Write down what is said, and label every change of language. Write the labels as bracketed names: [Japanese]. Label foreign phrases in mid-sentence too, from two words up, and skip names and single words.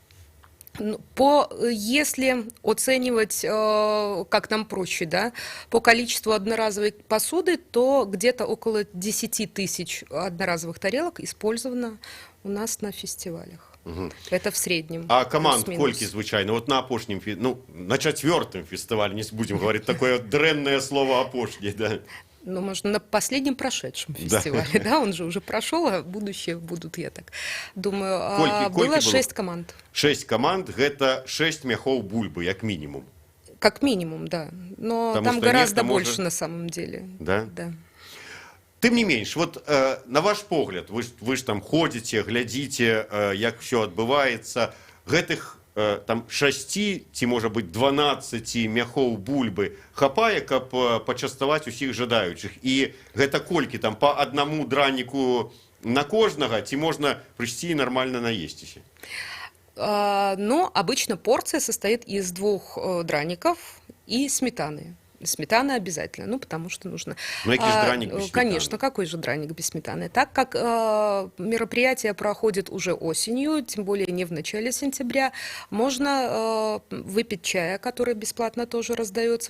[Russian] Если оценивать, как нам проще, да, по количеству одноразовой посуды, то где-то около 10 тысяч одноразовых тарелок использовано у нас на фестивалях. Угу. Это в среднем. А команд [Belarusian] колькі звычайно? [Russian] Вот [Belarusian] на апошнім, [Russian] ну, на 4-м фестивале, не будем говорить такое дрэнное слово апошний, да? Ну, можно на последнем прошедшем фестивале, да, он же уже прошел, а будущее будут, я так думаю. Было 6 команд. [Belarusian] 6 команд, это 6 мяхоў бульбы, як минимум. [Russian] Как минимум, да. Но там гораздо больше на самом деле. Да? Да. [Belarusian] Тым не менш, вот на ваш погляд, вы ж там ходзіце, глядзіце, як все адбываецца, гэтых там 6 ці, можа быць, 12 мяхоў бульбы хапае, каб пачаставаць усіх жадаючых. І гэта колькі там по одному драніку на кожнага, ці можна прыйсці і нармальна наесціся? [Russian] Ну, обычно порция состоит из 2 драников и сметаны. Сметана обязательно, ну, потому что нужно. Ну, какой же драник без сметаны? Конечно, какой же драник без сметаны? Так как мероприятие проходит уже осенью, тем более не в начале сентября, можно выпить чая, который бесплатно тоже раздается.